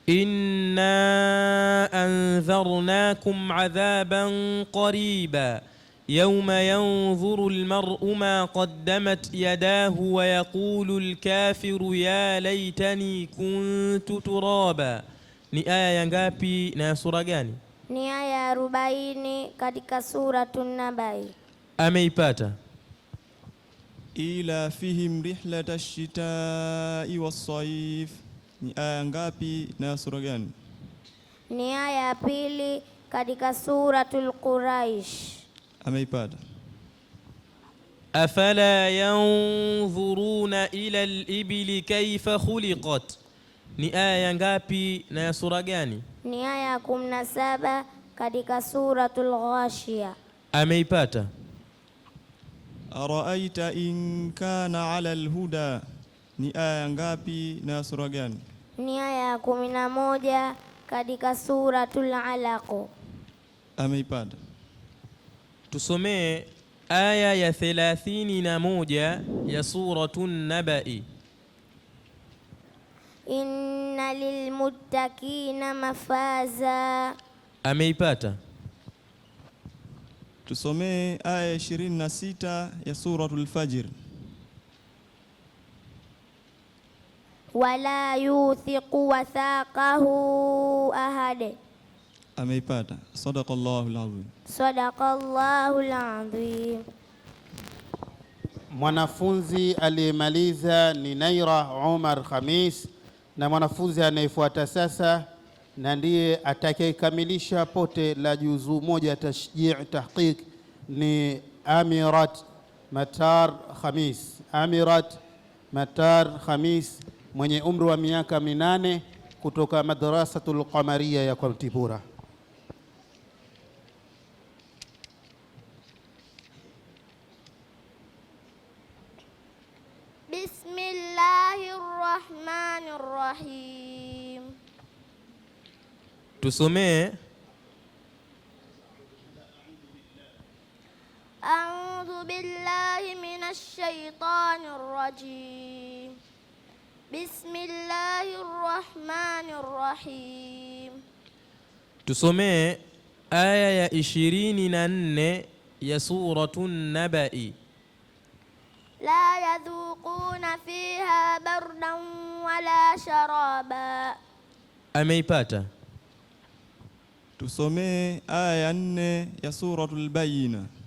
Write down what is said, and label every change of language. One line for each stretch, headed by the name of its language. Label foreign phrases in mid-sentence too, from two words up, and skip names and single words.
Arabic: إنا أنذرناكم عذابا قريبا يوم ينظر المرء ما قدمت يداه ويقول الكافر يا ليتني كنت ترابا.
Swahili: Ni aya ya ngapi na sura gani? Ni aya 40 katika Suratun Nabai. Ameipata.
Arabic: إيلافهم رحلة الشتاء والصيف,
Swahili: ni aya ngapi na sura gani? Ni aya ya 2 katika Suratul Quraish. Ameipata.
Arabic: أفلا ينظرون إلى الإبل كيف خلقت.
Swahili: Ni aya ya ngapi na ya sura gani? Ni aya 17 katika Suratul Ghashiyah. Ameipata.
Arabic: أرأيت إن كان على الهدى,
Swahili: ni aya ngapi na sura gani? Ni aya 11 katika Suratul Alaq. Ameipata. Tusomee aya ya 31 ya Suratun Nabai.
Arabic: إن للمتقين مفازا.
Swahili: Ameipata. Tusomee aya 26 ya Suratul Fajr.
Arabic: ولا يوثق وثاقه أحد.
Swahili: Ameipata.
Arabic: صدق الله العظيم. صدق الله العظيم.
Swahili: Mwanafunzi aliyemaliza ni Naira Umar Khamis, na mwanafunzi anayefuata sasa na ndiye atakayekamilisha pote la juzuu moja tashjii tahqiq ni Amirat Matar Khamis. Amirat Matar Khamis mwenye umri wa miaka 8 kutoka Madrasatul Qamariya ya Kwantipura.
Arabic: بسم الله الرحمن الرحيم.
Swahili: Tusomee
Arabic: أعوذ بالله من الشيطان الرجيم. بسم الله الرحمن الرحيم.
Swahili: tusomee aya ya 24 ya Suratun Nabai.
Arabic: لا يذوقون فيها بردا ولا شرابا.
Swahili: Ameipata. Tusomee aya ya 4 ya Suratul Bayyina.